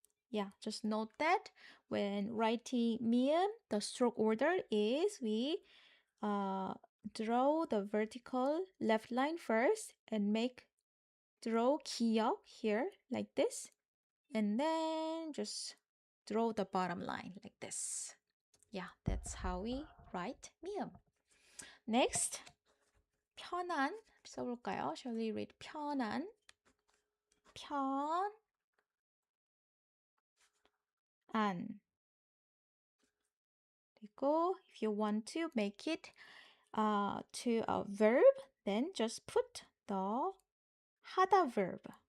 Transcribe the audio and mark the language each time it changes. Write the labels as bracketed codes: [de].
[en] Yeah, just note that when writing meum, the stroke order is we draw the vertical left line first and draw 기역 here like this, and then just draw the bottom line like this. Yeah, that's how we write meum. [ko] Next, 편안 써볼까요? [en] Shall we read 편안? [ko] 편안. [en] 그리고 if you want to make it to a verb, then just put the 하다 verb.